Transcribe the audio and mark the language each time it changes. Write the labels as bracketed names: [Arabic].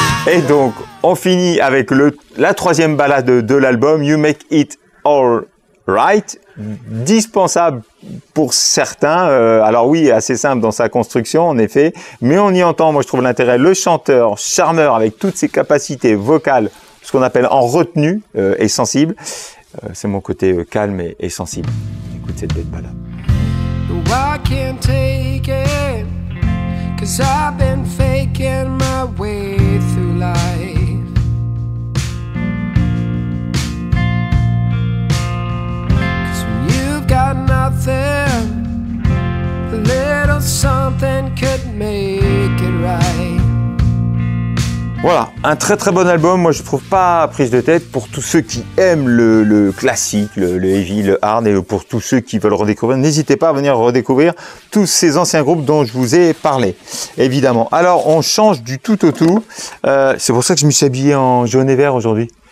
[French] Et donc, on finit avec la troisième balade de l'album, You Make It All Right, dispensable pour certains. Alors oui, assez simple dans sa construction, en effet, mais on y entend, moi je trouve l'intérêt, le chanteur, charmeur avec toutes ses capacités vocales, ce qu'on appelle en retenue et sensible. C'est mon côté calme et sensible. Écoute cette belle balade. [English] I can't take it, 'cause I've been faking my way through life. 'Cause when you've got nothing, a little something could make it right. [French] Voilà, un très très bon album, moi je trouve pas prise de tête pour tous ceux qui aiment le classique, le heavy, le hard, et pour tous ceux qui veulent redécouvrir, n'hésitez pas à venir redécouvrir tous ces anciens groupes dont je vous ai parlé, évidemment. Alors on change du tout au tout, c'est pour ça que je me suis habillé en jaune et vert aujourd'hui.